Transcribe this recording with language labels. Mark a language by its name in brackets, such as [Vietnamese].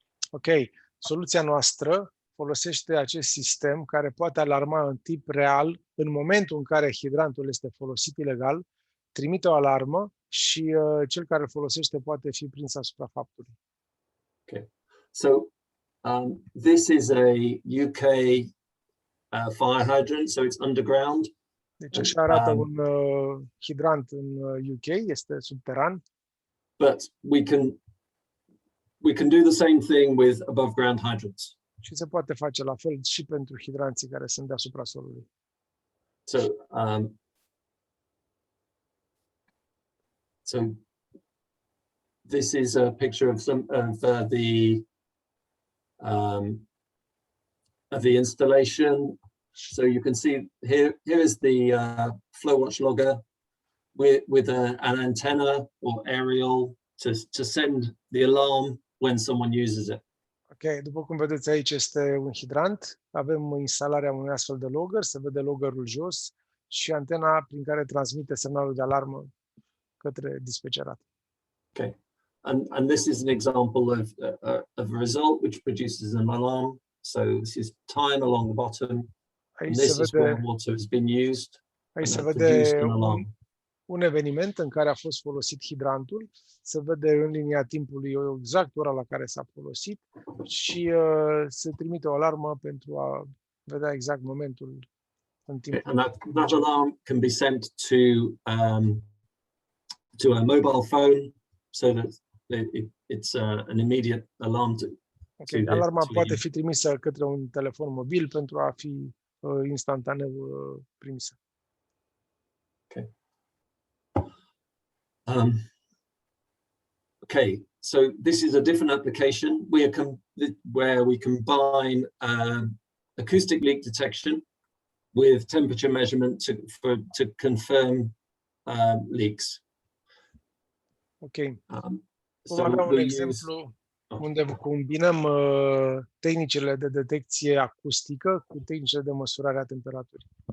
[Romanian] Ok, soluția noastră folosește acest sistem care poate alarma în timp real în momentul în care hidrantul este folosit ilegal, trimite o alarmă și cel care îl folosește poate fi prins asupra faptului. [English] Okay, so this is a UK fire hydrant, so it's underground. [Romanian] Deci așa arată un hidrant în UK, este subteran. [English] But we can do the same thing with above ground hydrants. [Romanian] Și se poate face la fel și pentru hidranții care sunt deasupra solului. [English] So this is a picture of the installation. So you can see here is the flow watch logger with an antenna or aerial to send the alarm when someone uses it. [Romanian] Ok, după cum vedeți aici este un hidrant, avem instalarea unui astfel de logger, se vede loggerul jos și antena prin care transmite semnalul de alarmă către dispecerat. [English] Okay, and this is an example of a result which produces an alarm. So this is time along the bottom, and this is where water has been used. [Romanian] Aici se vede un eveniment în care a fost folosit hidrantul, se vede în linia timpului exact ora la care s-a folosit și se trimite o alarmă pentru a vedea exact momentul în timp. [English] And that alarm can be sent to a mobile phone so that it's an immediate alarm to [Romanian] alarma poate fi trimisă către un telefon mobil pentru a fi instantaneu primisă. Okay. [English] Okay, so this is a different application where we combine acoustic leak detection with temperature measurement to confirm leaks. Ok. [Romanian] Vom avea un exemplu unde combinăm tehnicile de detecție acustică cu tehnicile de măsurare a temperaturii.